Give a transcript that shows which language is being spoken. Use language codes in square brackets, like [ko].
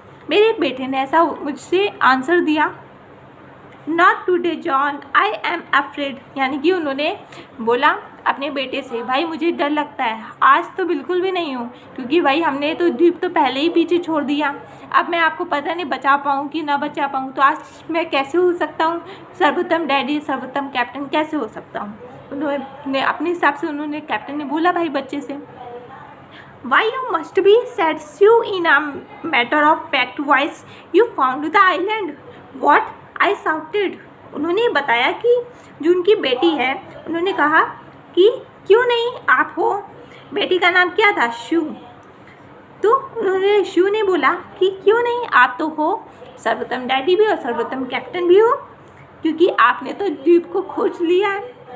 [hi] मेरे बेटे ने ऐसा मुझसे आंसर दिया। [en] not today John, I am afraid, [hi] यानी कि उन्होंने बोला अपने बेटे से, भाई मुझे डर लगता है, आज तो बिल्कुल भी नहीं हूँ, क्योंकि भाई हमने तो द्वीप तो पहले ही पीछे छोड़ दिया, अब मैं आपको पता नहीं बचा पाऊँ कि ना बचा पाऊँ, तो आज मैं कैसे हो सकता हूँ सर्वोत्तम डैडी, सर्वोत्तम कैप्टन कैसे हो सकता हूँ? उन्होंने अपने हिसाब से, उन्होंने कैप्टन ने बोला भाई बच्चे से। [en] Why you must be said Sue in a matter of fact voice, you found the island. What? I shouted. [hi] उन्होंने बताया कि जो उनकी बेटी है, उन्होंने कहा कि क्यों नहीं आप हो। बेटी का नाम क्या था? शू। तो उन्होंने, शू ने बोला कि क्यों नहीं आप तो हो सर्वोत्तम डैडी भी और सर्वोत्तम कैप्टन भी हो, क्योंकि आपने तो द्वीप को खोज लिया है।